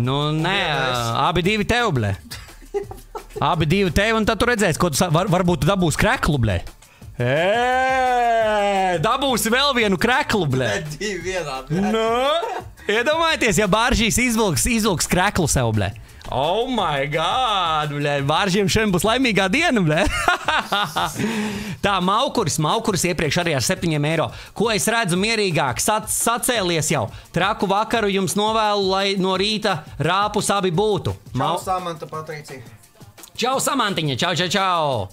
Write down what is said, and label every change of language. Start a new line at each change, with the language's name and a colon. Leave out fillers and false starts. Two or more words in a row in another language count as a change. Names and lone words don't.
Latvian: Nē, abi divi tev, blē. Abi divi tev, un tad tu redzēsi, ko tu varbūt tu dabūsi kreklu, blē. Dabūsi vēl vienu kreklu, blē. Divi vienā, blē. Iedomājieties, ja Bāržīs izvilks kreklu sev, blē.
English: Oh my god,
Latvian: blē. Bāržiem šodien būs laimīgā diena, blē. Tā, Maukuris iepriekš arī ar 7 eiro. Ko es redzu mierīgāk? Sacēlies jau. Traku vakaru jums novēlu, lai no rīta rāpus abi būtu. Čau, Samanta, Patricija. Čau, Samantiņa, čau.